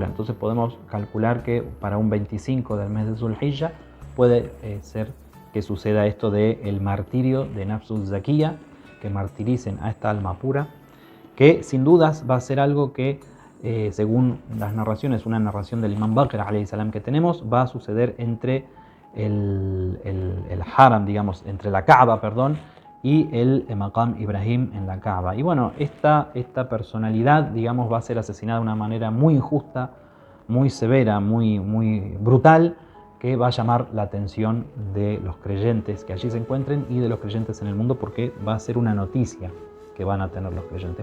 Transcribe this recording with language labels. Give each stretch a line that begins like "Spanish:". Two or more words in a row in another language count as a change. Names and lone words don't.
Spanish: Entonces podemos calcular que para un 25 del mes de Zulhijja puede ser que suceda esto del martirio de Nafsul Zakiyya, que martiricen a esta alma pura, que sin dudas va a ser algo que, según las narraciones, una narración del imam Baqir
Arabic: عليه السلام
Spanish: que tenemos, va a suceder entre el Haram, digamos, entre la Kaaba, perdón, y el Maqam Ibrahim en la Kaaba. Y bueno, esta personalidad, digamos, va a ser asesinada de una manera muy injusta, muy severa, muy brutal, que va a llamar la atención de los creyentes que allí se encuentren y de los creyentes en el mundo, porque va a ser una noticia que van a tener los creyentes.